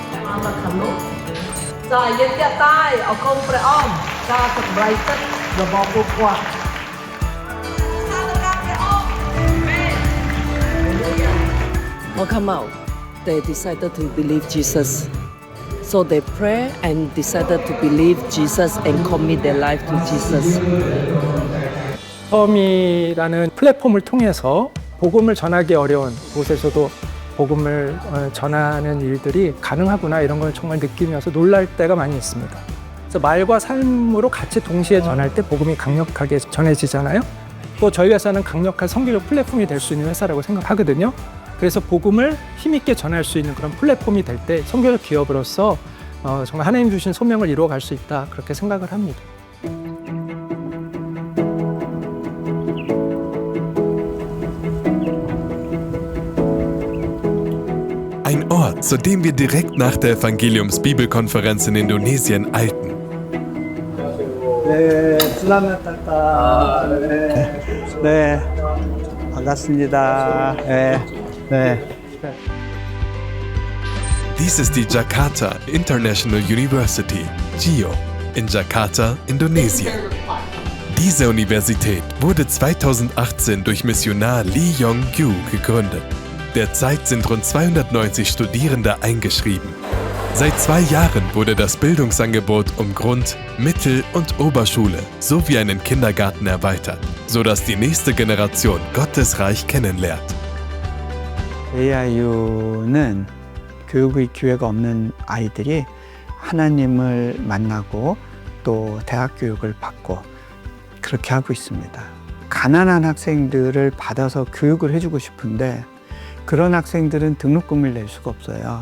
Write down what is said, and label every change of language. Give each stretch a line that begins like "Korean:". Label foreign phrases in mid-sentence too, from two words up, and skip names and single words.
English: Or come out, they decided to believe Jesus. So they pray and decided to believe Jesus and commit their life to Jesus.
Korean: 텀이라는 플랫폼을 통해서 복음을 전하기 어려운 곳에서도 복음을 전하는 일들이 가능하구나 이런 걸 정말 느끼면서 놀랄 때가 많이 있습니다. 그래서 말과 삶으로 같이 동시에 전할 때 복음이 강력하게 전해지잖아요. 또 저희 회사는 강력한 선교적 플랫폼이 될 수 있는 회사라고 생각하거든요. 그래서 복음을 힘있게 전할 수 있는 그런 플랫폼이 될 때 선교적 기업으로서 정말 하나님 주신 소명을 이루어갈 수 있다 그렇게 생각을 합니다.
German: Ein Ort, zu dem wir direkt nach der Evangeliums-Bibelkonferenz in Indonesien eilten.
Korean: 네,
Indonesian: selamat datang.
Korean: 네, 반갑습니다.
German: Dies ist die Jakarta International University, JIO, in Jakarta, Indonesien. Diese Universität wurde 2018 durch Missionar Lee Yong-gyu gegründet. Derzeit sind rund 290 Studierende eingeschrieben. Seit 2 Jahren wurde das Bildungsangebot um Grund-, Mittel- und Oberschule sowie einen Kindergarten erweitert, sodass die nächste Generation Gottes Reich kennenlernt.
Korean: AIU는 교육의 기회가 없는 아이들이 하나님을 만나고 또 대학 교육을 받고 그렇게 하고 있습니다. 가난한 학생들을 받아서 교육을 해주고 싶은데 그런 학생들은 등록금을 낼 수가 없어요.